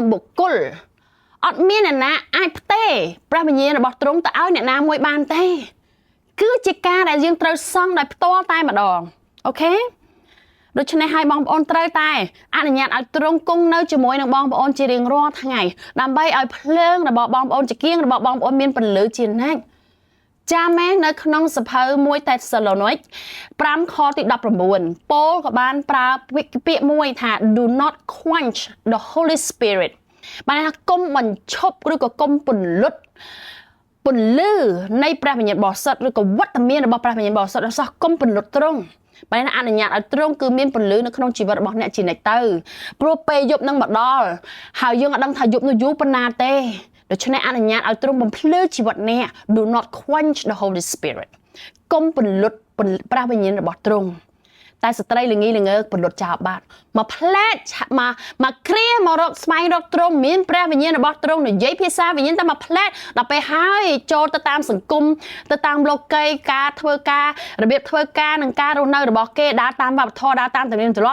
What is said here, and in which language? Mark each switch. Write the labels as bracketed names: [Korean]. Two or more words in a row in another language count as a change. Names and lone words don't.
[Khmer] បុគ្គលអត់មានអ្នកណាអាចផ្ទេរព្រះវិញ្ញាណរបស់ទ្រង់ទៅឲ្យអ្នកណាមួយបានទេគឺជាការដែលយើងត្រូវសង់ដោយផ្ទាល់តែម្ដងអូខេដូច្នេះហើយបងប្អូនត្រូវតែអនុញ្ញាតឲ្យទ្រ ង់គង់នៅជាមួយនឹងបងប្អូនជារៀងរាល់ថ្ងៃដើម្បីឲ្យភ្លើងរបស់បងប្អូនចង្គៀងរបស់បងប្អូនមានពន្លឺជានិច្ចចាមែននៅក្នុងសភៅ1តេស សាឡូនីក5ខទី19ប៉ូលក៏បានប្រើពាក្យមួយថា [English] do not quench the Holy Spirit [Khmer] បានថាកុំបញ្ឈ ប់ឬក៏កុំពន្លត់ពន្លឺនៃព្រះវិញ្ញាណបរិសុទ្ធឬក៏វត្តមានរបស់ព្រះវិញ្ញាណបរិសុទ្ធសោះកុំពន្លត់ទ្រង់បែរណាអនុញ្ញាតឲ្យទ្រង់គឺមានពន្លឺនៅក្នុងជីវិតរបស់អ្នកជានិច្ចទៅព្រោះពេលយប់នឹងមកដល់ហើយយើងអត់ដឹងថាយប់នោះយូរប៉ុណ្ណាទេដូច្នេះអនុញ្ញាតឲ្យទ្រង់បំភ្លឺជីវិតអ្នក [English] do not quench the Holy Spirit [Khmer] កុំពន្លត់ព្រះវិញ្ញាណរបស់ទ្រង់ តែស្ត្រីល្ងីល្ងើប្រលត់ចោលបាត់មកផ្លែតមកគ្រាមករកស្វែងរកទ្រង់មានព្រះវិញ្ញាណរបស់ទ្រង់និយាយភាសាវិញ្ញាណតែមកផ្លែតដល់ពេលហើយចូលទៅតាមសង្គមទៅតាមលោកីការធ្វើការរបៀបធ្វើការនិងការរស់នៅរបស់គេដើរតាមវប្បធម៌ដើរតាមទំនៀមទម្លា